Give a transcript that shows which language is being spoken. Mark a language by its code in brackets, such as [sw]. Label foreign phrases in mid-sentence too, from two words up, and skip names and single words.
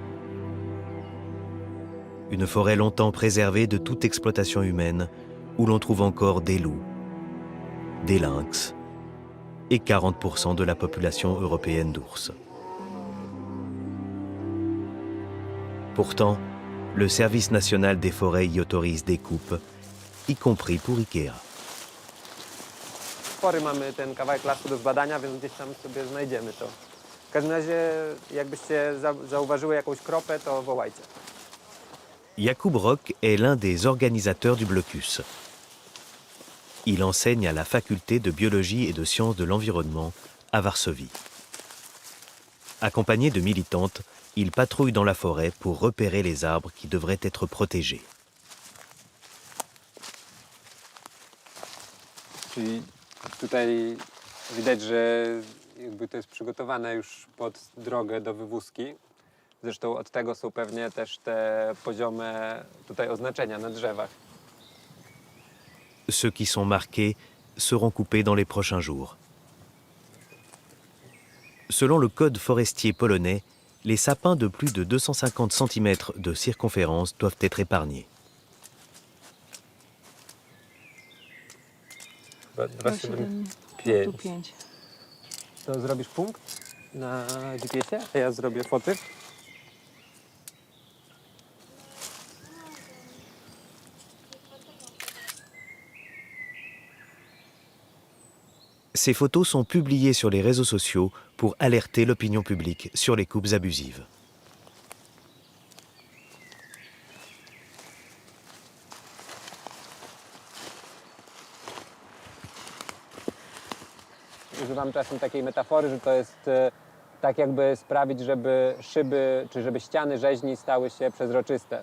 [fr] Une forêt longtemps préservée de toute exploitation humaine, où l'on trouve encore des loups, des lynx et 40% de la population européenne d'ours. Pourtant, le Service national des forêts y autorise des coupes, y compris pour Ikea. [pl] Spory mamy ten kawałek lasu do zbadania, więc gdzieś tam sobie znajdziemy to. W każdym razie, jakbyście zauważyły jakąś kropę, to wołajcie. [fr] Jakub Rock est l'un des organisateurs du blocus. Il enseigne à la faculté de biologie et de sciences de l'environnement à Varsovie. Accompagné de militantes, il patrouille dans la forêt pour repérer les arbres qui devraient être protégés. [pl] Czyli tutaj widać, że jakby to jest przygotowane już pod drogę do wywózki. Zresztą od tego są pewnie też te poziome tutaj oznaczenia na drzewach. [fr] Ceux qui sont marqués seront coupés dans les prochains jours. Selon le code forestier polonais, les sapins de plus de 250 cm de circonférence doivent être épargnés. [pl] Chyba 275. To zrobisz punkt na GPS-ie, a ja zrobię foty. [fr] Ces photos sont publiées sur les réseaux sociaux pour alerter l'opinion publique sur les coupes abusives. [pl] Używam czasem takiej metafory, że to jest tak jakby sprawić, żeby szyby czy żeby ściany rzeźni stały się przezroczyste.